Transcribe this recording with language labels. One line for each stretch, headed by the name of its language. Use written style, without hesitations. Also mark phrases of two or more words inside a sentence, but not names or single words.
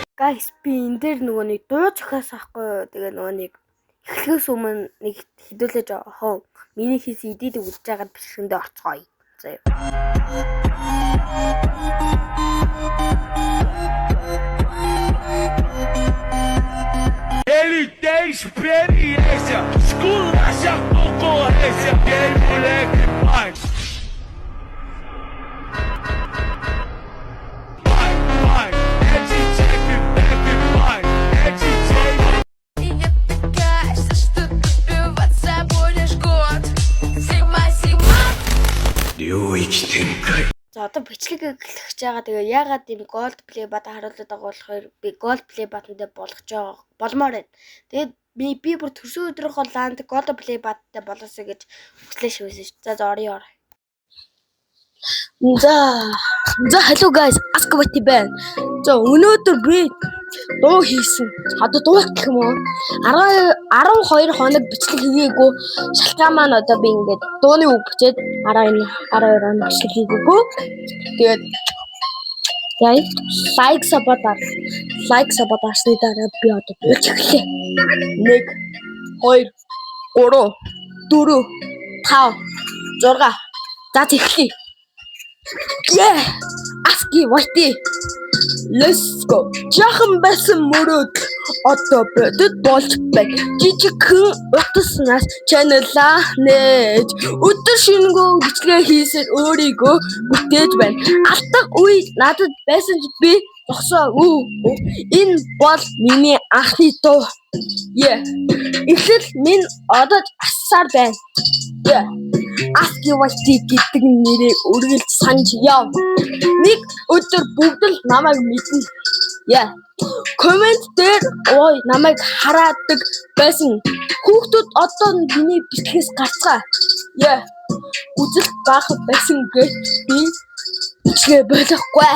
Mongolian: Guys би энэ дээр нөгөө нэг дуу зохиос ахгүй. Тэгээ нөгөө нэг эхлэхээс өмнө нэг хэдүүлээж хоо миний хийсэн эдийг үзэж байгаад бичрэндээ оцгоё. Заяа.
Portuguese: Ele tem experiência, esculacha a concorrência, aquele moleque vai. Vai, é DJ que vai, é DJ.
Russian: И не пугайся, что добиваться будешь год.
Mongolian: Сигма, сигма. Рюич Тенкай. За одоо бичлэг эхлэх байгаа. Тэгээ ягаад ийм
English: gold play
Mongolian: бата харуулдаг байгаа болохоор би
English: gold play
Mongolian: батантай болгож байгаа болмоор байна. Тэгээд би бүр төрсөн өдрийнхөө ланд
English: gold play
Mongolian: баттай болоосоо гэж хүслээ шивсэн шүү. За орё. За
English: hello guys,
Mongolian: Askabati байна. За өнөөдөр би дуу хийсэн. Одоо дуу гэх юм уу? 12 хоног бичлэг хийгээгүй. Шалтгаан маань одоо би ингээд дууны үг бичээд 12 хоног бичлэг хийгээгүй. Тэгээд
English: like support
Mongolian: арсны дараа би одоо дуулж эхлэе. 1 2 3 4 5 6 за тэгэхээр Yeah, Aski Whitey.
English: Let's go.
Mongolian: Жахан байсан мөрөөд одоо бодод болж байна. Жижигхэн утаснаас channel-аа нээж өдөр шингөө бичлэг хийсэн өөрийгөө бүтээж байна. Алдах үе надад байсан ч би зогсоогүй. Энэ бол миний анхны дуу. Yeah. Эхлэл минь одоо асар байна. Yeah. Aski Whitey гэдэг нэрээ үргэлж санаж яв. Нэг өдөр бүгд л намайг мэднэ. Яа. Коммент дээр ой намайг хараадаг байсан. Хүүхдүүд одоо миний бичлэгээс гарцгаа. Яа. Үзэл баах байсан гэж би бичлэг болохгүй.